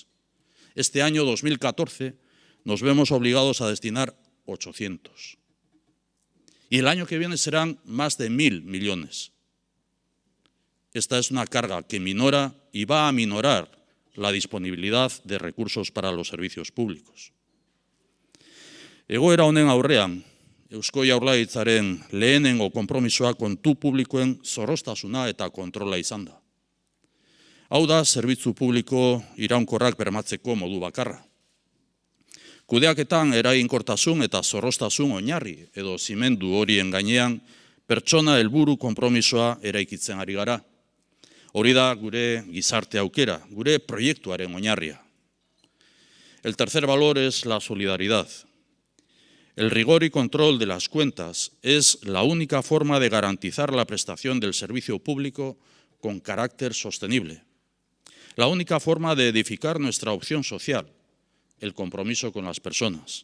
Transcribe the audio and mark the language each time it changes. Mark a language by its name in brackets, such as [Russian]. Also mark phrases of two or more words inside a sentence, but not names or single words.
[Spanish] Este año 2014 nos vemos obligados a destinar 800. Y el año que viene serán más de 1.000 millones. Esta es una carga que minora y va a minorar la disponibilidad de recursos para los servicios públicos. [Basque] Egoera honen aurrean, Eusko Jaurlaritzaren lehenengo konpromisoa kontu publikoen zorroztasuna eta kontrola izan da. Hau da, zerbitzu publiko iraunkorrak bermatzeko modu bakarra. Kudeaketan eraginkortasun eta zorroztasun oinarri edo zimendu horien gainean pertsona helburu konpromisoa eraikitzen ari gara. Hori da gure gizarte aukera, gure proiektuaren oinarria. [Spanish] El tercer valor es la solidaridad. El rigor y control de las cuentas es la única forma de garantizar la prestación del servicio público con carácter sostenible. La única forma de edificar nuestra opción social, el compromiso con las personas.